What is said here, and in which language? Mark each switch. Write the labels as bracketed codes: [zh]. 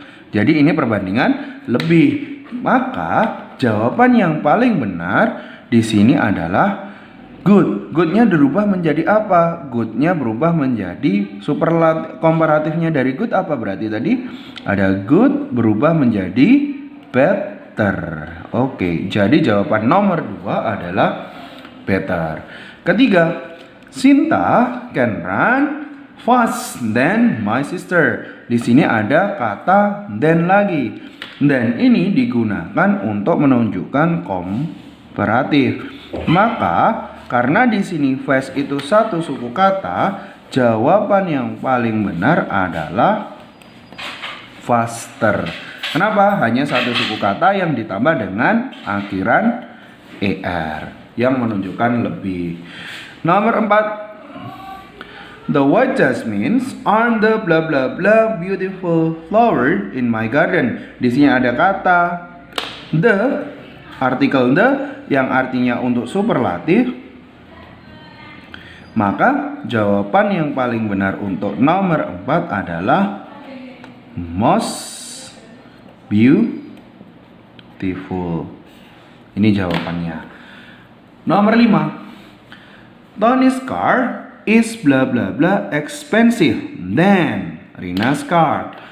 [id] Jadi ini perbandingan lebih. Maka jawaban yang paling benar di sini adalah good. Goodnya berubah menjadi apa? Goodnya berubah menjadi superlatif. Komparatifnya dari good apa berarti tadi? Ada good berubah menjadi better. Oke, jadi jawaban nomor 2 adalah better. Ketiga, [en] Sinta can run fast than my sister. [id] Di sini ada kata than lagi. Dan ini digunakan untuk menunjukkan komparatif. Maka karena di sini fast itu satu suku kata, jawaban yang paling benar adalah faster. Kenapa? Hanya satu suku kata yang ditambah dengan akhiran er yang menunjukkan lebih. Nomor 4. [en] The white jasmines are the bla bla bla beautiful flower in my garden. [id] Di sini ada kata the, artikel the yang artinya untuk superlatif. Maka jawaban yang paling benar untuk nomor 4 adalah most beautiful. Ini jawabannya. Nomor 5. [en] Tony's car is bla bla bla expensive than Rina's car.